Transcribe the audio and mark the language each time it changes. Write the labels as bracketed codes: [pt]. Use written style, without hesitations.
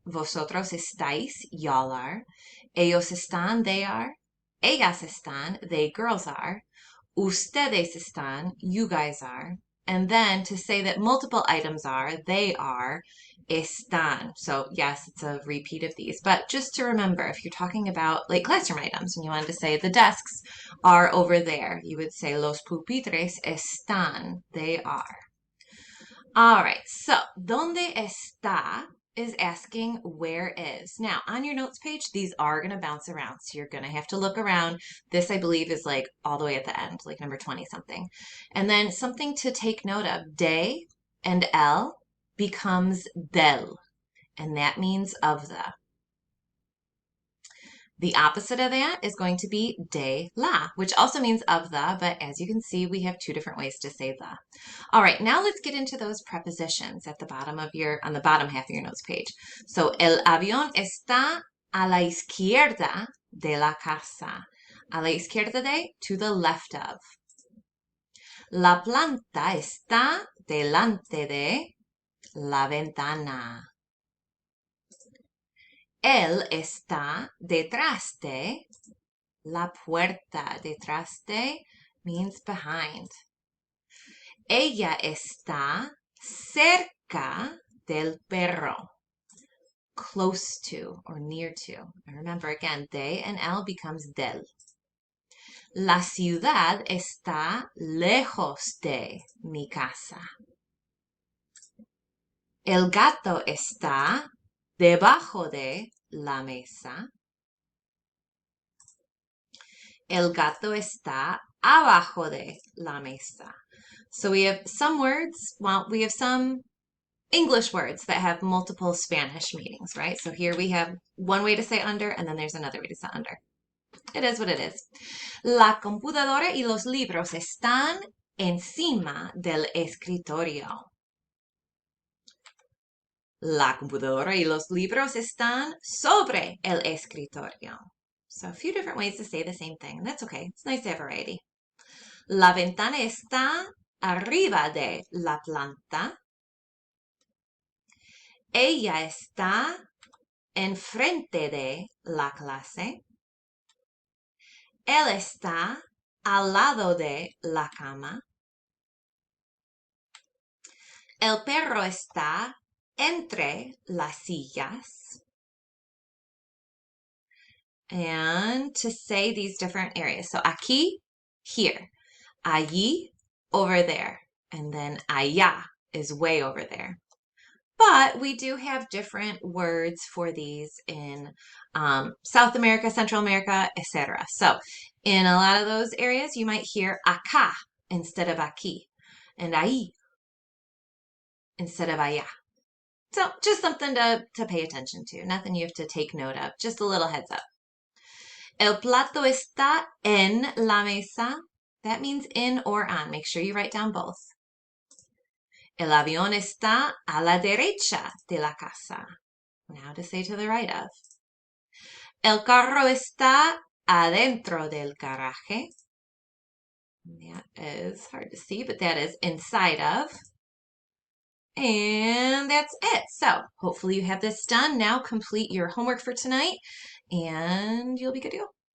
[es] Vosotros estáis, y'all are. Ellos están, they are. [en] Ellas están, they girls are. Ustedes están, you guys are. And then to say that multiple items are, they are, están. So yes, it's a repeat of these. But just to remember, if you're talking about like classroom items and you wanted to say the desks are over there, you would say los pupitres están, they are. All right, so ¿dónde está? Is asking where is. Now, on your notes page, these are going to bounce around. So you're going to have to look around. This, I believe, is like all the way at the end, like number 20 something. And then something to take note of, de and el becomes del. And that means of the. The opposite of that is going to be de la, which also means of the, but as you can see, we have two different ways to say the. All right, now let's get into those prepositions at the bottom of on the bottom half of your notes page. [es] So, el avión está a la izquierda de la casa. A la izquierda de, to the left of. La planta está delante de la ventana. Él está detrás de la puerta. Detrás de means behind. Ella está cerca del perro. [en] Close to or near to. And remember again, de and el becomes del. [es] La ciudad está lejos de mi casa. El gato está debajo de la mesa. El gato está abajo de la mesa. [en] So we have some words, well, we have some English words that have multiple Spanish meanings, right? So here we have one way to say under, and then there's another way to say under. It is what it is. [es] La computadora y los libros están encima del escritorio. La computadora y los libros están sobre el escritorio. [en] So a few different ways to say the same thing, and that's okay. It's nice to have variety. [es] La ventana está arriba de la planta. Ella está enfrente de la clase. Él está al lado de la cama. El perro está entre las sillas. [en] And to say these different areas. So aquí, here. Allí, over there. And then allá is way over there. But we do have different words for these in South America, Central America, etc. So in a lot of those areas, you might hear acá instead of aquí, and ahí instead of allá. So just something to pay attention to. Nothing you have to take note of. Just a little heads up. El plato está en la mesa. That means in or on. Make sure you write down both. [es] El avión está a la derecha de la casa. [en] Now to say to the right of. El carro está adentro del garaje. That is hard to see, but that is inside of. And that's it. So hopefully you have this done. Now complete your homework for tonight and you'll be good to go.